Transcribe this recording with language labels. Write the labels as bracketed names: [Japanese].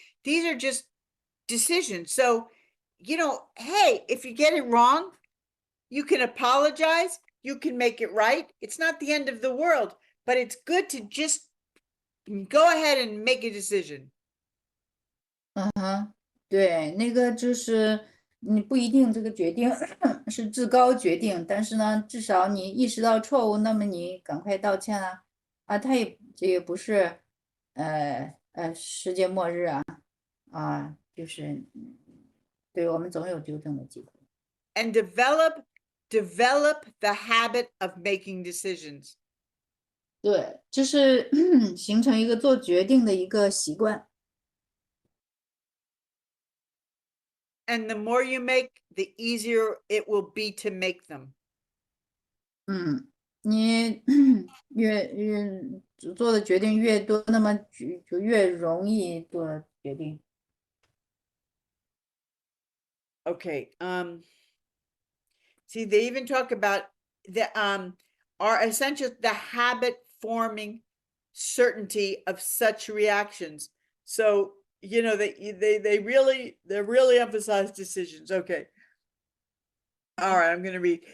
[English] These are just decisions. So, hey, if you get it wrong, you can apologize. You can make it right. It's not the end of the world, but it's good to just go ahead and make a decision. [Chinese] 对，那个就是你不一定这个决定是至高决定，但是呢，至少你意识到错误，那么你赶快道歉啊，这也不是世界末日就是对我们总有纠正的机会。 [English] And develop the habit of making decisions. [Chinese] 对，就是形成一个做决定的一个习惯。 [English] And the more you make, the easier it will be to make them. [Chinese] 你越做的决定越多，那么就越容易做决定。 [English] Okay. See, they even talk about are essential the habit forming certainty of such reactions. So they really emphasize decisions. Okay. All right, I'm going to read.